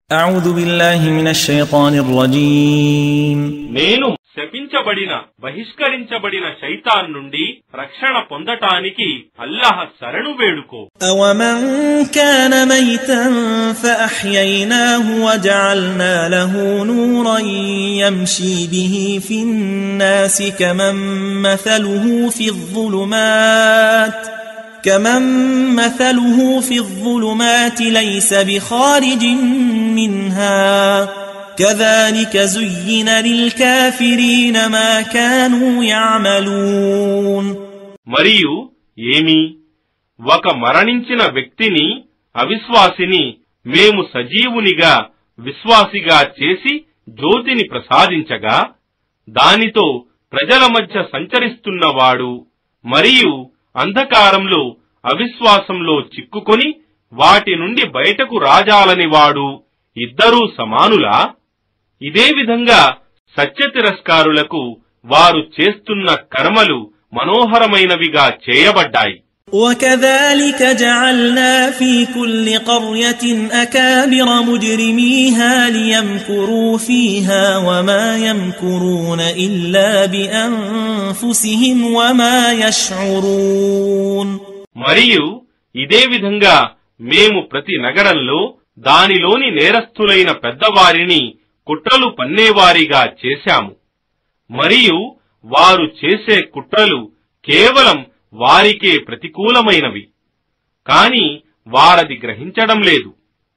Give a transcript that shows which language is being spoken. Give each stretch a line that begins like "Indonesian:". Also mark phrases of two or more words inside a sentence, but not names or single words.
Arabic: أعوذ بالله من الشيطان الرجيم
Telugu: నేను శపించబడిన బహిష్కరించబడిన శైతాన్ నుండి రక్షణ పొందటానికి అల్లాహ్ శరణు వేడుకో.
Arabic: أومن كان ميتا فأحييناه وجعلنا له نورا يمشي به في الناس كمن مثله في الظلمات ليس بخارج منها كذلك زين للكافرين ما كانوا يعملون.
Telugu: మరియు ఏమి ఒక మరణించిన వ్యక్తిని అవిశ్వాసిని మేము సజీవునిగా విశ్వాసిగా చేసి జ్యోతిని ప్రసాదించగా దానితో ప్రజల మధ్య సంచరిస్తున్నవాడు మరియు అంధకారంలో అవిశ్వాసంలో చిక్కుకొని వాటి నుండి బయటకు రాజాలని వాడు ఇద్దరూ సమానులా? ఇదే విధంగా సత్య తిరస్కారులకు వారు చేస్తున్న కర్మలు మనోహరమైనవిగా చేయబడ్డాయి.
Arabic: وكذلك جعلنا في كل قرية أكابر مجرميها ليمكروا فيها وما يمكرون إلا بأنفسهم وما يشعرون.
Telugu: మరియు ఇదే విధంగా మేము ప్రతి నగరంలో దానిలోని నేరస్థులైన పెద్దవారిని కుట్రలు పన్నేవారిగా చేశాము. మరియు వారు చేసే కుట్రలు కేవలం వారికే ప్రతికూలమైనవి, కాని వారది గ్రహించడం లేదు.